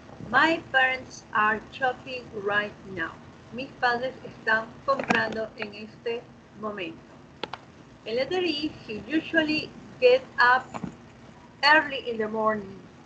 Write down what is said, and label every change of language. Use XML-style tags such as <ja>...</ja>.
<en>My parents are shopping right now.</en> <es>Mis padres están comprando en este momento.</es> <en>El letter E, he usually gets up early in the morning.</en>